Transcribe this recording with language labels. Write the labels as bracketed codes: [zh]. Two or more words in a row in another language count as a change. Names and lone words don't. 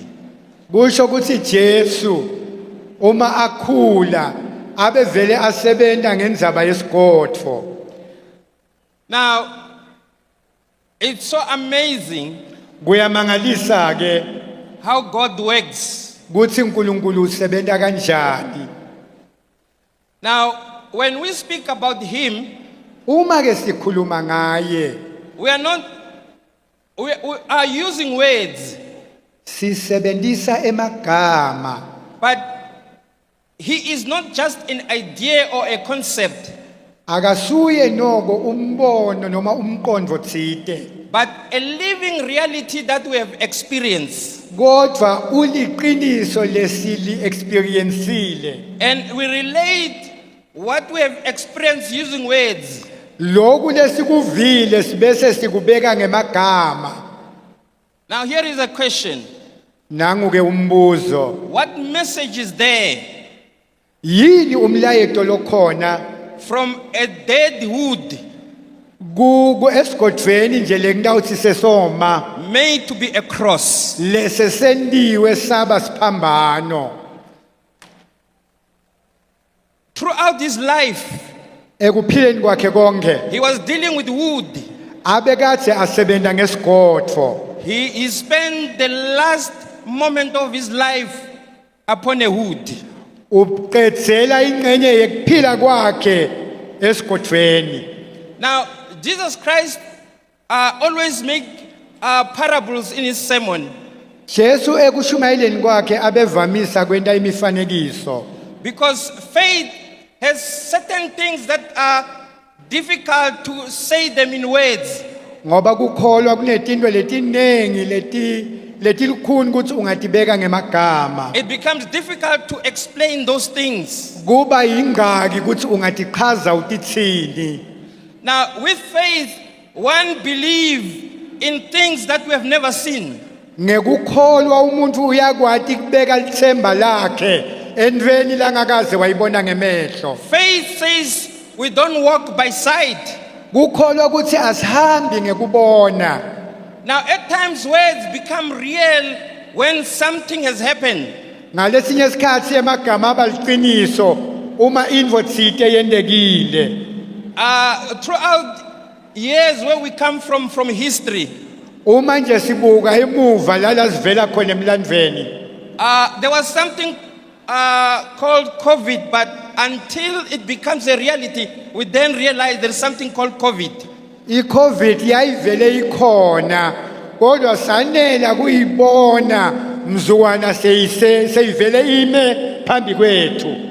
[ss] Kusho ukuthi Jesu uma akhula abe vele asebenta ngendzaba yesigodfo. [en] Now, it's so amazing [ss] Kuyamangalisa ke [en] how God works. [ss] kuthi uNkulunkulu usebenta kanjani. [en] Now, when we speak about him, [ss] Uma ke sikhuluma ngaye [en] we are using words, [ss] sisebenzisa emagama. [en] but he is not just an idea or a concept, [ss] Akasuye noko umbono noma umqondo tsite. [en] but a living reality that we have experienced. [ss] Kodwa uliqiniso lesili experienceile. [en] And we relate what we have experienced using words. [ss] Lokhu lesikuvile sibese sikubeka ngemagama. [en] Now, here is a question. [ss] Nangu ke umbuzo. [en] What message is there [ss] Yini umlayeto lokhona [en] from a dead wood [ss] ku esigodweni nje lekutawuthi sesoma [en] made to be a cross? [ss] lesesendiwe saba siphambano. [en] Throughout his life, [ss] Ekuphileni kwakhe konke [en] he was dealing with wood. [ss] abekade asebenta ngesigodfo. [en] He spent the last moment of his life upon a wood. [ss] Uqedzela ingcenye yekuphila kwakhe esigodweni. [en] Now, Jesus Christ always make parables in his sermon, [ss] Jesu ekushumayeleni kwakhe abevamisa kwenta imifanekiso. [en] because faith has certain things that are difficult to say them in words. [ss] Ngoba kukholwa kunetinto letinengi letilukhuni ukuthi ungatibeka ngemagama. [en] It becomes difficult to explain those things. [ss] Kuba yingaki ukuthi ungatichaza utitsini. [en] Now, with faith, one believes in things that we have never seen. [ss] Ngekukholwa umuntu uyakwati kubeka lithemba lakhe entweni langakaze wayibona ngemehlo. [en] Faith says we don't walk by sight. [ss] Kukholwa ukuthi asihambi ngekubona. [en] Now, at times, words become real when something has happened. [ss] Ngalesinye isikhathi emagama abaliqiniso uma intfo tsite yendekile. [en] Throughout years where we come from history, [ss] Uma nje sibuka emuva lala sivela khona emlandweni. [en] there was something called COVID, but until it becomes a reality, we then realize there is something called COVID. [ss] I-COVID yayivele ikhona kodwa sanela kuyibona mzukwana seyivele ime phambi kwethu.